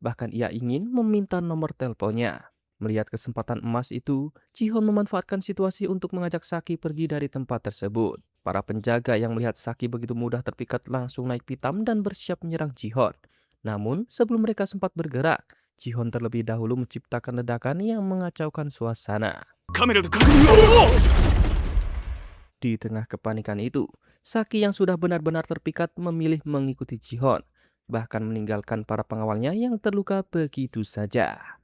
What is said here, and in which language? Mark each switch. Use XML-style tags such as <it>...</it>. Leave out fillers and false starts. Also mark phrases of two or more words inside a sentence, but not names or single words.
<id>Bahkan ia ingin meminta nomor teleponnya. Melihat kesempatan emas itu, Jihon memanfaatkan situasi untuk mengajak Saki pergi dari tempat tersebut. Para penjaga yang melihat Saki begitu mudah terpikat langsung naik pitam dan bersiap menyerang Jihon. Namun, sebelum mereka sempat bergerak, Jihon terlebih dahulu menciptakan ledakan yang mengacaukan suasana.</id> <ja>カメラで確認を。</ja> <id>Di tengah kepanikan itu, Saki yang sudah benar-benar terpikat memilih mengikuti Jihon, bahkan meninggalkan para pengawalnya yang terluka begitu saja.</id>